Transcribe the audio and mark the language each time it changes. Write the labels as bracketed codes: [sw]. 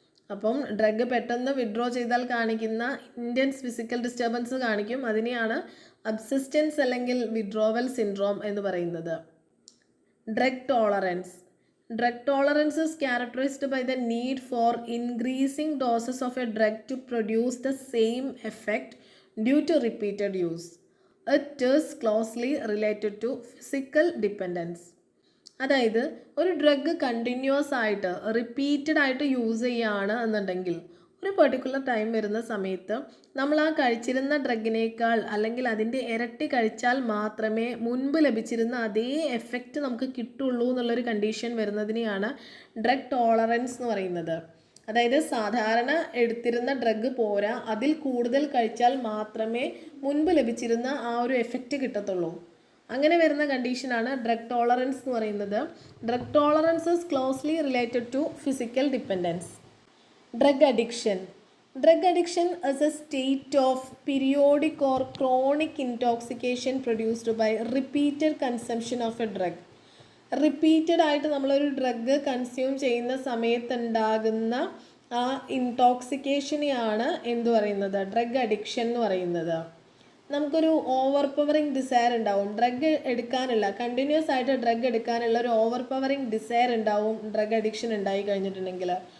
[ml] അപ്പം ഡ്രഗ് പെട്ടെന്ന് വിഡ്രോ ചെയ്താൽ കാണിക്കുന്ന ഇൻറ്റൻസ് ഫിസിക്കൽ ഡിസ്റ്റർബൻസ് കാണിക്കും. അതിനെയാണ് അബ്സിസ്റ്റൻസ് അല്ലെങ്കിൽ വിഡ്രോവൽ സിൻഡ്രോം എന്ന് പറയുന്നത്. [en] Drug tolerance. Drug tolerance is characterized by the need for increasing doses of a drug to produce the same effect due to repeated use. It is closely related to physical dependence. [ml] അതായത് ഒരു drug continuous ആയിട്ട് repeated ആയിട്ട് use ചെയ്യുകയാണ് എന്നുണ്ടെങ്കിൽ ഒരു particular time വരുന്ന സമയത്ത് നമ്മൾ ആ കഴിച്ചിരുന്ന ഡ്രഗിനേക്കാൾ അല്ലെങ്കിൽ അതിൻ്റെ ഇരട്ടി കഴിച്ചാൽ മാത്രമേ മുൻപ് ലഭിച്ചിരുന്ന അതേ എഫക്റ്റ് നമുക്ക് കിട്ടുള്ളൂ എന്നുള്ളൊരു കണ്ടീഷൻ വരുന്നതിനെയാണ് ഡ്രഗ് ടോളറൻസ് എന്ന് പറയുന്നത്. അതായത് സാധാരണ എടുത്തിരുന്ന ഡ്രഗ് പോരാ, അതിൽ കൂടുതൽ കഴിച്ചാൽ മാത്രമേ മുൻപ് ലഭിച്ചിരുന്ന ആ ഒരു എഫക്റ്റ് കിട്ടത്തുള്ളൂ. അങ്ങനെ വരുന്ന കണ്ടീഷനാണ് [en] Drug tolerance എന്ന് പറയുന്നത്. Drug tolerance is closely related to physical dependence. Drug addiction. Drug addiction is a state of periodic or chronic intoxication produced by repeated consumption of a drug. [ml] Repeated ആയിട്ട് നമ്മളൊരു drug consume ചെയ്യുന്ന സമയത്തുണ്ടാകുന്ന ആ ഇൻടോക്സിക്കേഷനെയാണ് എന്തു പറയുന്നത്? Drug addiction എന്ന് പറയുന്നത്. നമുക്കൊരു over powering desire ഉണ്ടാവും, ഡ്രഗ് എടുക്കാനുള്ള കണ്ടിന്യൂസ് ആയിട്ട് ഡ്രഗ് എടുക്കാനുള്ള ഒരു ഓവർ പവറിങ് ഡിസയർ ഉണ്ടാവും ഡ്രഗ് അഡിക്ഷൻ ഉണ്ടായി കഴിഞ്ഞിട്ടുണ്ടെങ്കിൽ.